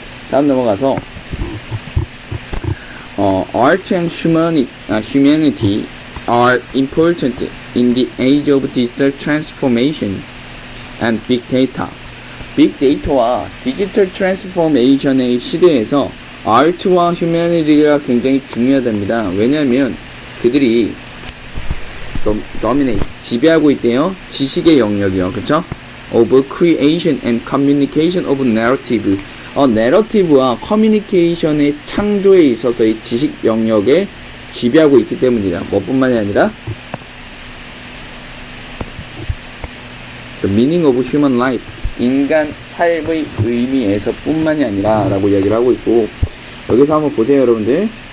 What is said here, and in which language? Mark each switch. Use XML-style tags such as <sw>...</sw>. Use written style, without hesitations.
<ko>다음 넘어가서</ko> <en>Art and humanity are important in the age of digital transformation and big data.</en> <ko>빅 데이터와 디지털 트랜스포메이션의 시대에서 Art와 humanity가 굉장히 중요하답니다. 왜냐하면 그들이 dominate, 지배하고 있대요. 지식의 영역이요. 그쵸?</ko> <en>Of creation and communication of narrative.</en> <ko>내러티브와 커뮤니케이션의 창조에 있어서의 지식 영역에 지배하고 있기 때문이다. 뭐뿐만이 아니라</ko> <en>the meaning of human life,</en> <ko>인간 삶의 의미에서 뿐만이 아니라 라고 이야기를 하고 있고, 여기서 한번 보세요 여러분들.</ko>